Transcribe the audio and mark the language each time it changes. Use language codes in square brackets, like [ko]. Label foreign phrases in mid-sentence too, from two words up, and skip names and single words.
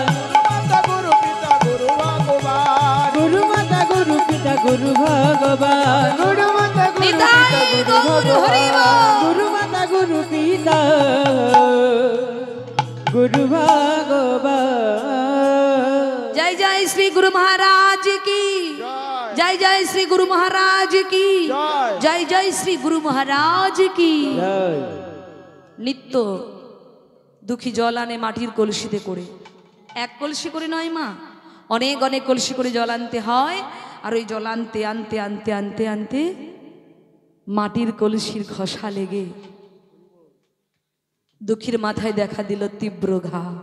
[bn] মাতা গুরু পিতা গুরু ভগবান গুরু মাতা গুরু পিতা গুরু ভগবান গুরু মাতা গুরু নিতাই পিতা গুরু গৌর হরি ভগবান বল। গুরু মাতা গুরু পিতা গুরু ভগবান। [hi] जय जय श्री गुरु महाराज की जय जय श्री गुरु महाराज की जय जय श्री गुरु महाराज की। [bn] জয়। নিত্য দুঃখী জল আনে মাটির কলসিতে করে, এক কলসি করে নয় মা, অনেক অনেক কলসি করে জল আনতে হয়। আর ওই জল আনতে আনতে আনতে আনতে আনতে মাটির কলসির ঘষা লেগে দুঃখীর মাথায় দেখা দিল তীব্র ঘা।